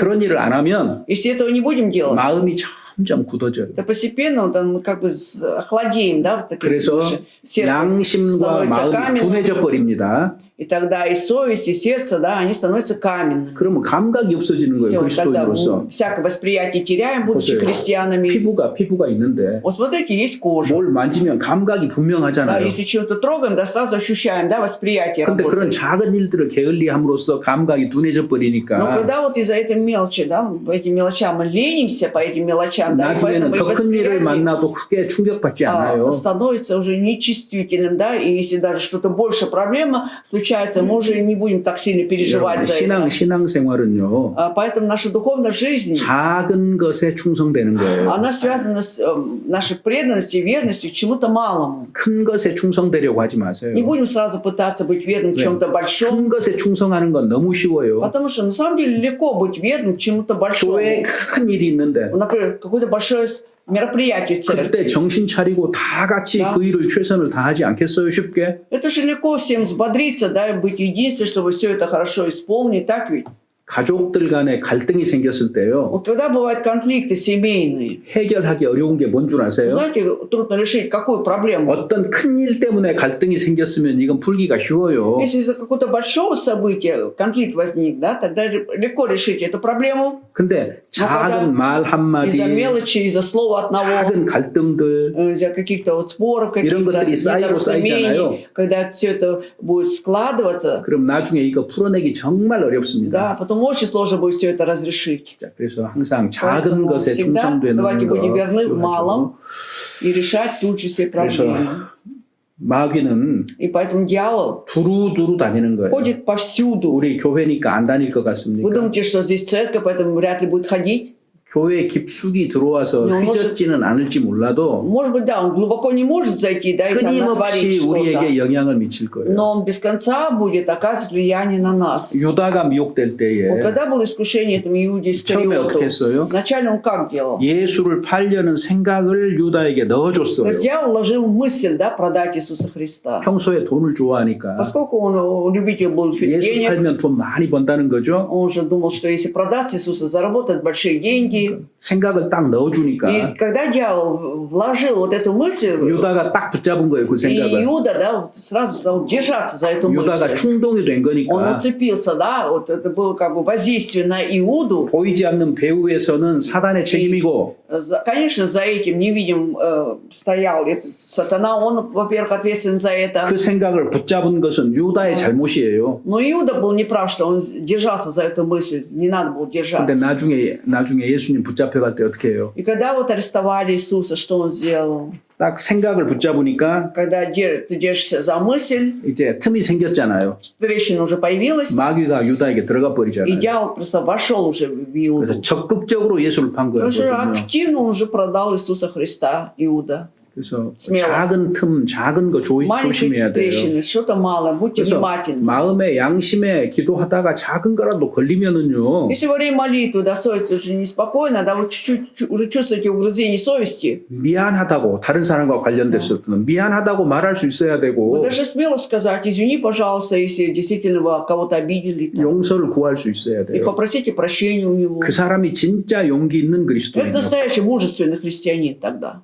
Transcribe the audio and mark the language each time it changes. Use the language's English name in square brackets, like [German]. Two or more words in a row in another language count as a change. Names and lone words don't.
[Korean] 그런 일을 안 하면 [Russian] Если этого не будем делать, [Korean] 마음이 점점 굳어져요. [Russian] то постепенно да, мы как бы охладеем, да, вот такие [Korean] 그래서 [Russian] наши сердце [Korean] 양심과 [Russian] становится [Korean] 마음이 [Russian] каменным, [Korean] 둔해져 버립니다. [Russian] и тогда и совесть, и сердце, да, они становятся каменными. [Korean] 그러면 감각이 없어지는 거예요. [Russian] Все, тогда [Korean] 그리스도인으로서. [Russian] всякое восприятие теряем, будучи [Korean] 보세요. [Russian] христианами. [Korean] 피부가 있는데 [Russian] Вот смотрите, есть кожа. [Korean] 뭘 만지면 감각이 [Russian] Да, [Korean] 분명하잖아요. [Russian] если чего-то трогаем, да, сразу ощущаем, да, восприятие [Korean] 근데 그런 [Russian] работает. [Korean] 작은 일들을 게을리함으로써 감각이 둔해져 [Russian] Но [Korean] 버리니까 [Russian] когда вот из-за этой мелочи, да, по этим мелочам мы ленимся по этим мелочам, да, и [Korean] 나중에는 [Russian] поэтому и [Korean] 더 큰 일을 [Russian] восприятие [Korean] 만나도 크게 충격받지 않아요. [Russian] становится уже нечувствительным, да, и если даже что-то больше проблема случается, мы уже не будем так сильно переживать за это. [Korean] 신앙생활은요. [Russian] Поэтому наша духовная жизнь, [Korean] 작은 것에 충성되는 거예요. [Russian] она связана с нашей преданностью и верностью к чему-то малому. [Korean] 큰 것에 충성되려고 하지 마세요. [Russian] Не будем сразу пытаться быть верным к [Korean] 네. [Russian] чему-то большому, [Korean] 큰 것에 충성하는 건 너무 쉬워요. [Russian] потому что на самом деле легко быть верным к чему-то большому. [Korean] 교회에 큰 일이 있는데 [Russian] Например, какое-то большое мероприятие в церкви. [Korean] 그때 정신 차리고 다 같이 [Russian] Да. [Korean] 그 일을 최선을 다하지 않겠어요? 쉽게? [Russian] Это же легко всем взбодриться, да, и быть единством, чтобы все это хорошо исполнить, так ведь? [Korean] 가족들 간에 갈등이 생겼을 때요. [Russian] Вот когда бывают конфликты семейные, [Korean] 해결하기 어려운 게 뭔 줄 아세요? [Russian] знаете, трудно решить какую проблему. [Korean] 어떤 큰 일 때문에 갈등이 생겼으면 이건 풀기가 쉬워요. [Russian] Если из-за какого-то большого события конфликт возник, да, тогда легко решить эту проблему. [Korean] 근데 작은 말 [Russian] Из-за [Korean] 한마디, [Russian] мелочи, из-за слова одного, [Korean] 작은 갈등들 [Russian] из-за каких-то вот споров, [Korean] 이런 [Russian] каких-то [Korean] 것들이 쌓이고 쌓이잖아요. [Russian] недоразумений, когда все это будет складываться, [Korean] 그럼 나중에 이거 풀어내기 정말 어렵습니다. [Russian] да, потом очень сложно будет все это разрешить. [Korean] 자, 그래서 항상 작은 [Russian] Поэтому [Korean] 것에 [Russian] всегда [Korean] 충성되는 [Russian] давайте будем верны в [Korean] 거 [Russian] малом и решать тут же все [Korean] 그래서 [Russian] проблемы. [Korean] 마귀는 [Russian] И поэтому дьявол [Korean] 두루두루 다니는 거예요. [Russian] ходит повсюду. [Korean] 우리 교회니까 안 다닐 것 [Russian] Вы [Korean] 같습니까? [Russian] думаете, что здесь церковь, поэтому вряд ли будет ходить? [Korean] 교회 깊숙이 들어와서 뭐, 휘젓지는 않을지 몰라도 [Russian] Может быть, да, он глубоко не может зайти, да, и там [Korean] 끊임없이 [Russian] натворить [Korean] 우리에게 [Russian] что-то. [Korean] 영향을 미칠 거예요. [Russian] Но он без конца будет оказывать влияние на нас. [Korean] 유다가 미혹될 [Russian] Вот [Korean] 때에 [Russian] когда было искушение этому Иуде [Korean] 처음에 어떻게 [Russian] Искариоту, [Korean] 했어요? [Russian] вначале он как делал? [Korean] 예수를 팔려는 생각을 유다에게 [Russian] То [Korean] 넣어줬어요. [Russian] есть дьявол вложил мысль, да, продать Иисуса Христа. [Korean] 평소에 돈을 좋아하니까 [Russian] Поскольку он любитель был [Korean] 예수 [Russian] денег, [Korean] 팔면 돈 많이 번다는 거죠. [Russian] он же думал, что если продаст Иисуса, заработает большие деньги. [Korean] 생각을 딱 넣어주니까 [Russian] И когда дьявол вложил вот эту мысль, [Korean] 유다가 딱 붙잡은 거예요. 그 [Russian] и [Korean] 생각을. [Russian] Иуда, да, вот сразу стал держаться за эту [Korean] 유다가 [Russian] мысль. [Korean] 충동이 된 [Russian] Он [Korean] 거니까 [Russian] уцепился, да, вот это было как бы воздействие на Иуду. [Korean] 보이지 않는 배후에서는 사단의 책임이고 [Russian] Конечно, за этим невидим стоял этот сатана, он, во-первых, ответственен за это. [Korean] 그 생각을 붙잡은 것은 유다의 잘못이에요. [Russian] Но Иуда был неправ, что он держался за эту мысль, не надо было [Korean] 근데 [Russian] держаться. [Korean] 나중에 예수님 붙잡혀갈 때 어떻게 해요? [Russian] И когда вот арестовали Иисуса, что он сделал? [Korean] 딱 생각을 붙잡으니까 [Russian] Когда ты держишься за мысль, [Korean] 이제 틈이 생겼잖아요. [Russian] трещина уже появилась, [Korean] 마귀가 유다에게 들어가 [Russian] и [Korean] 버리잖아요. [Russian] дьявол просто вошел уже в [Korean] 그래서 [Russian] Иуду. [Korean] 적극적으로 예수를 판 [Russian] Уже [Korean] 거거든요. [Russian] активно он уже продал Иисуса Христа, Иуда. [Korean] 그래서 [Russian] смело. [Korean] 작은 틈, 작은 거 [Russian] Маленькие [Korean] 조심해야 돼요. [Russian] трещины, что-то малое, будьте [Korean] 그래서 [Russian] внимательны. [Korean] 마음의 양심에 기도하다가 작은 거라도 걸리면은요. [Russian] Если во время молитвы, да, совесть уже неспокойна, да, вы чуть-чуть уже чувствуете угрызение совести, [Korean] 미안하다고 다른 사람과 관련됐었던 미안하다고 말할 수 있어야 [Russian] вы [Korean] 되고 [Russian] даже смело сказать, извини, пожалуйста, если действительно вы кого-то обидели, там, [Korean] 용서를 구할 수 있어야 [Russian] и [Korean] 돼요. [Russian] попросите прощения у него. [Korean] 그 사람이 진짜 용기 있는 [Russian] Это [Korean] 그리스도인이요. [Russian] настоящий мужественный христианин тогда.